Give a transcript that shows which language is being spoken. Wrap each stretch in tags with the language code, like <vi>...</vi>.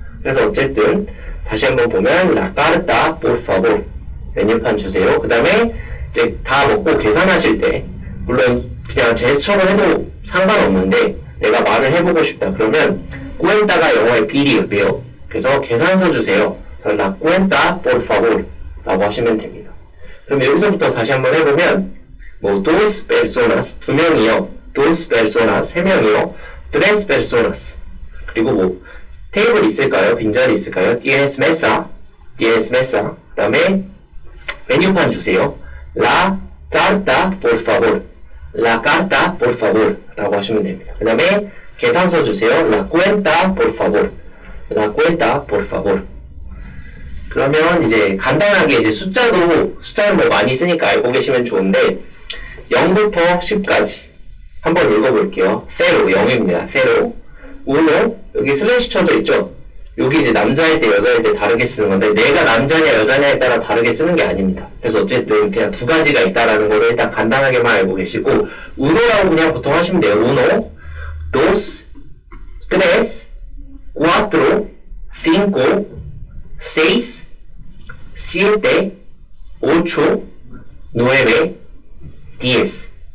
<ko>그래서 어쨌든 다시 한번 보면</ko> <es>La carta, por favor.</es> <ko>메뉴판 주세요. 그 다음에 이제 다 먹고 계산하실 때 물론 그냥 제스처로 해도 상관없는데 내가 말을 해보고 싶다. 그러면 cuenta가 영어의 비리예요. 그래서 계산서 주세요.</ko> <es>La cuenta, por favor</es> <ko>라고 하시면 됩니다. 그럼 여기서부터 다시 한번 해보면 뭐</ko> <es>dos personas,</es> <ko>2명이요.</ko> <es>dos personas,</es> <ko>3명이요.</ko> <es>tres personas.</es> <ko>그리고 뭐 테이블 있을까요? 빈자리 있을까요?</ko> <es>tienes mesa, tienes mesa.</es> <ko>그 다음에 메뉴판 주세요.</ko> <es>La carta, por favor. La carta, por favor</es> <ko>라고 하시면 됩니다. 그 다음에 계산서 주세요.</ko> <es>La cuenta, por favor. La cuenta, por favor.</es> <ko>그러면 이제 간단하게 이제 숫자는 뭐 많이 쓰니까 알고 계시면 좋은데 0부터 10까지 한번 읽어볼게요. 0, 0입니다. 0, 1, 여기 슬래시 쳐져 있죠? 여기 이제 남자일 때 여자일 때 다르게 쓰는 건데 내가 남자냐 여자냐에 따라 다르게 쓰는 게 아닙니다. 그래서 어쨌든 그냥 두 가지가 있다라는 거를 일단 간단하게만 알고 계시고 uno라고 그냥 보통 하시면 돼요.</ko> <es>uno, dos, tres, cuatro, cinco, seis, siete, ocho, nueve, diez.</es>